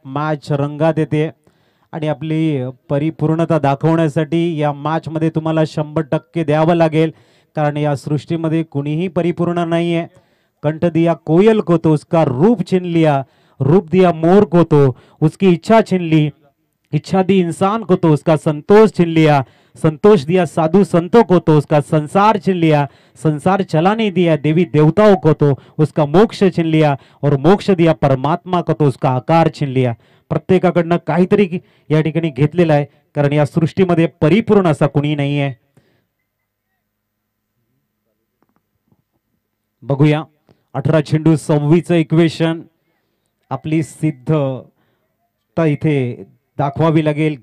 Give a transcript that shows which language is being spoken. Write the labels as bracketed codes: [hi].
[mr] Match रंगात येते आणि आपली परिपूर्णता दाखवण्यासाठी या मॅच मध्ये तुम्हाला 100% द्यावं लागेल, कारण या सृष्टीमध्ये कुणीही परिपूर्ण नाहीये। [hi] कंठ दिया कोयल को तो उसका रूप छीन लिया, रूप दिया मोर को तो उसकी इच्छा छीन ली, इच्छा दी इंसान को तो उसका संतोष छीन लिया, संतोष दिया साधु संतों को तो उसका संसार छीन लिया, संसार चलाने दिया देवी देवताओं को तो उसका मोक्ष छीन लिया, और मोक्ष दिया परमात्मा को तो उसका आकार छीन लिया। [mr] प्रत्येकाकडनं काहीतरी या ठिकाणी घेतलेलं आहे, कारण या सृष्टीमध्ये परिपूर्ण असा कुणी नाहीये। बघूया 18 चेंडू 26चं इक्वेशन आपली सिद्धता इथे दाखवावी लागेल.